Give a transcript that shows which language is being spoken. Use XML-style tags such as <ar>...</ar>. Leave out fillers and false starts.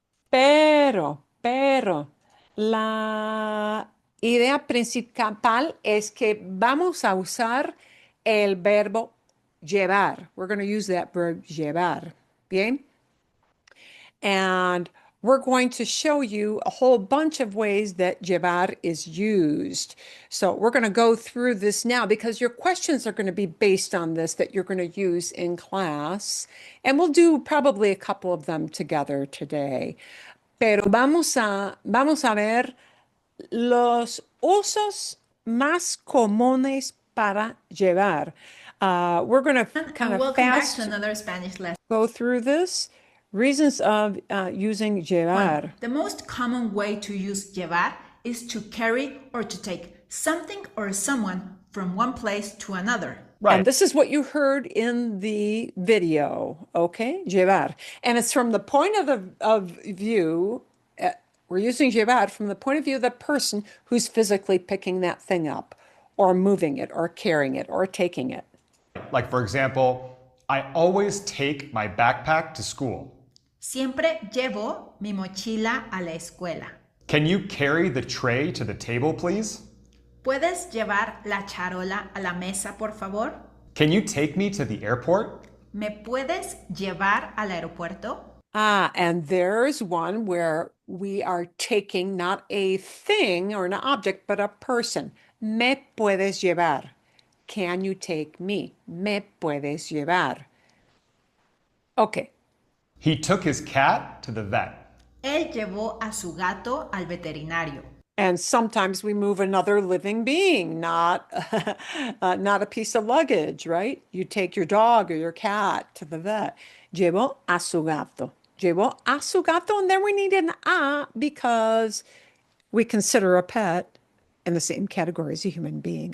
<es>Pero, la idea principal es que vamos a usar el verbo llevar.</es> <en>We're going to use that verb llevar. Bien. And we're going to show you a whole bunch of ways that llevar is used. So we're going to go through this now because your questions are going to be based on this that you're going to use in class. And we'll do probably a couple of them together today.</en> <es>Pero vamos a ver los usos más comunes para llevar.</es> <en>We're going to kind of welcome back fast to another Spanish lesson. go through this. Reasons of using llevar. The most common way to use llevar is to carry or to take something or someone from one place to another. Right. And this is what you heard in the video, okay? Llevar. And it's from the point of view, we're using llevar from the point of view of the person who's physically picking that thing up or moving it or carrying it or taking it. Like, for example, I always take my backpack to school.</en> <es>Siempre llevo mi mochila a la escuela.</es> <en>Can you carry the tray to the table, please?</en> <es>¿Puedes llevar la charola a la mesa, por favor?</es> <en>Can you take me to the airport?</en> <es>¿Me puedes llevar al aeropuerto?</es> <en>And there's one where we are taking not a thing or an object, but a person.</en> <es>Me puedes llevar.</es> <en>Can you take me?</en> <es>Me puedes llevar. Okay.</es> <en>He took his cat to the vet.</en> <es>Él llevó a su gato al veterinario.</es> <en>And sometimes we move another living being, not not a piece of luggage, right? You take your dog or your cat to the vet.</en> <es>Llevó a su gato. Llevó a su gato,</es> <en>and then we need an a because we consider a pet in the same category as a human being.</en>